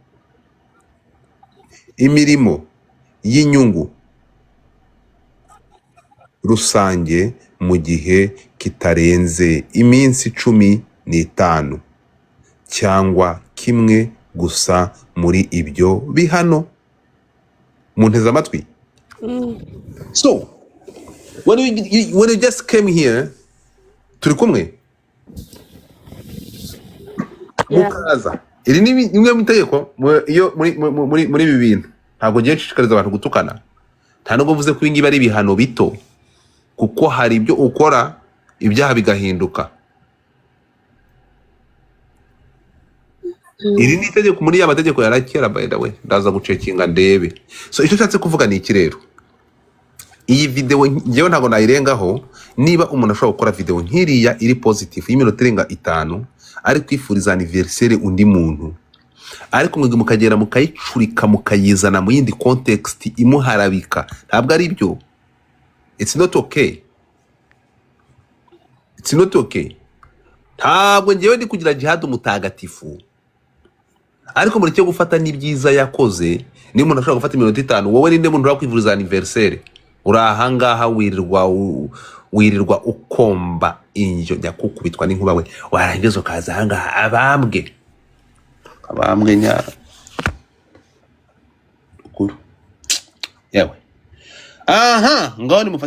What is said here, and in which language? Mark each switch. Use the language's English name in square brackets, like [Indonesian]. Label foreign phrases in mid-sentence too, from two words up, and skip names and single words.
[Kinyarwanda] Imirimo y'inyungu rusange mu gihe kitarenze iminsi 15, cyangwa kimwe gusa muri ibyo bihano. Munteze amatwi. [English] So when you just came here, [Kinyarwanda] turi kumwe mukaza, iri ni imwe mu itegeko. Iyo muri ibi bintu ntabwo ngiye nshishikariza abantu gutukana, nta nubwo mvuze ko ibi ngibi ari ibihano bito, kuko hari ibyo ukora ibyaha bigahinduka. Iri ni itegeko muri ya mategeko yarakera, [English] by the way, [Kinyarwanda] ndaza gucekinga ndebe. So icyo nshatse kuvuga ni iki rero, iyi video ngewe ntabwo nayirengaho. Niba umuntu ashobora gukora video nkiriya iri positive y'iminota irenga 5, ari kwifuriza anniversaire undi muntu, ariko mwebwe mukagera mukayicurika mukayizana mu yindi context imuharabika, ntabwo ari byo. [English] It's not okay. It's not okay. [Kinyarwanda] Ntabwo ngewe ndi kugira Jihad umutagatifu, ariko muri cyo gufata n'ibyiza yakoze. Ni umuntu ashobora gufata iminota 5, wowe ninde muntu urakwivuriza anniversaire? urahangaha wirirwa ukomba injo jya kukubitwa n'inkuba we warangiza ukaza ahangaha abambwe nya kuru yewe aha ngaho nimufatira